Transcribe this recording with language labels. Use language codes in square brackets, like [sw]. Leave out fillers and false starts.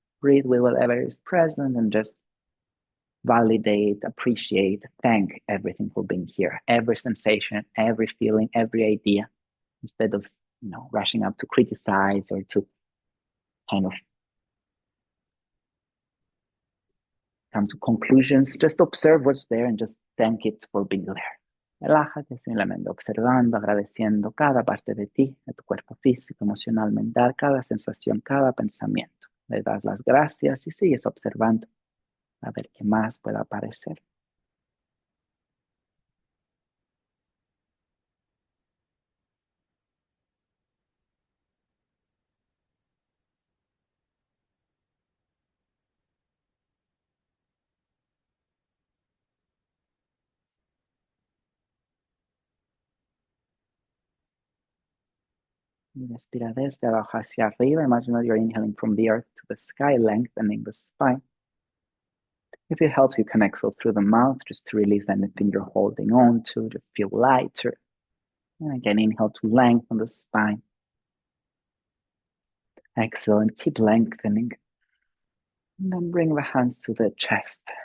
[en] Breathe with whatever is present and just validate, appreciate, thank everything for being here. Every sensation, every feeling, every idea. Instead of rushing up to criticize or to kind of come to conclusions, just observe what's there and just thank it for being there. [es] Relájate simplemente observando, agradeciendo cada parte de ti, de tu cuerpo físico, emocional, mental, cada sensación, cada pensamiento. Le das las gracias y sigues observando a ver qué más pueda aparecer. Y respira desde abajo hacia arriba. [en] Imagine that you're inhaling from the earth to the sky, lengthening the spine. If it helps you can exhale through the mouth, just to release anything you're holding on to feel lighter. And again, inhale to lengthen the spine. Exhale and keep lengthening. And then bring the hands to the chest.